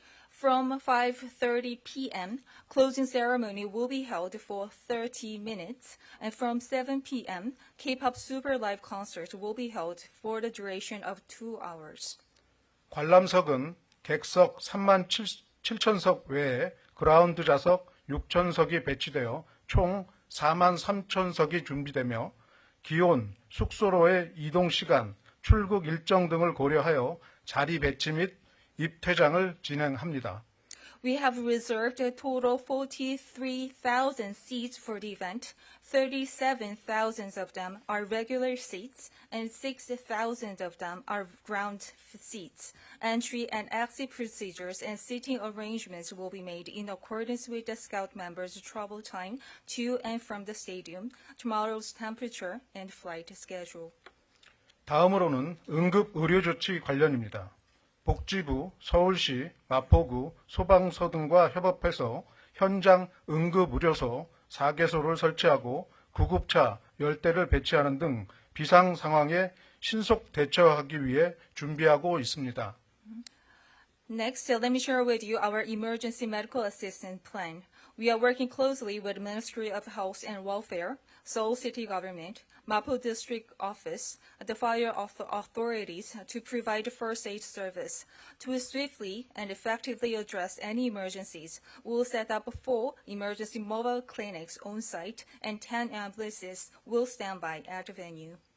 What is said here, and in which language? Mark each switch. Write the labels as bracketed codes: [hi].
[en] From 5:30 p.m., closing ceremony will be held for 30 minutes, and from 7 p.m., K-pop Super Live concert will be held for the duration of 2 hours. [ko] 관람석은 객석 37,000석 외에 그라운드 좌석 6,000석이 배치되어 총 43,000석이 준비되며 기온, 숙소로의 이동 시간, 출국 일정 등을 고려하여 자리 배치 및 입퇴장을 진행합니다. [en] We have reserved a total 43,000 seats for the event. 37,000 of them are regular seats, and 6,000 of them are ground seats. Entry and exit procedures and seating arrangements will be made in accordance with the Scout members' travel time to and from the stadium, tomorrow's temperature, and flight schedule. [ko] 다음으로는 응급의료조치 관련입니다. 복지부, 서울시, 마포구, 소방서 등과 협업해서 현장 응급의료소 4개소를 설치하고 구급차 10대를 배치하는 등 비상 상황에 신속 대처하기 위해 준비하고 있습니다. [en] Next, let me share with you our emergency medical assistance plan. We are working closely with the Ministry of Health and Welfare, Seoul City Government, Mapo District Office, the fire authorities to provide first aid service. To swiftly and effectively address any emergencies, we will set up 4 emergency mobile clinics on site, and 10 ambulances will stand by at the venue.